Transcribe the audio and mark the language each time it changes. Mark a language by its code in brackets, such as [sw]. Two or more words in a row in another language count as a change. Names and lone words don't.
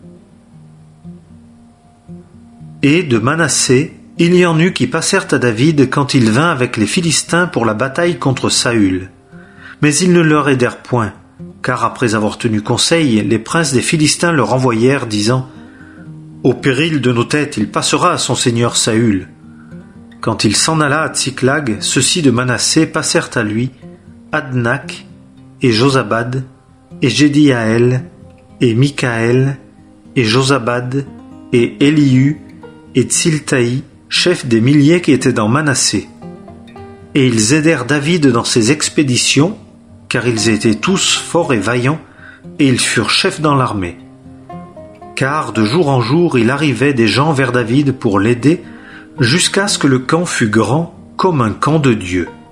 [fr] Et de Manassé, il y en eut qui passèrent à David quand il vint avec les Philistins pour la bataille contre Saül. Mais ils ne leur aidèrent point, car après avoir tenu conseil, les princes des Philistins leur envoyèrent, disant : « Au péril de nos têtes, il passera à son seigneur Saül. » Quand il s'en alla à Tsiklag, ceux-ci de Manassé passèrent à lui, Adnak, et Josabad, et Jédiaël, et Mikaël, et Josabad, et Elihu, et Tsiltaï, chef des milliers qui étaient dans Manassé. Et ils aidèrent David dans ses expéditions, car ils étaient tous forts et vaillants, et ils furent chefs dans l'armée. Car de jour en jour il arrivait des gens vers David pour l'aider, jusqu'à ce que le camp fût grand comme un camp de Dieu.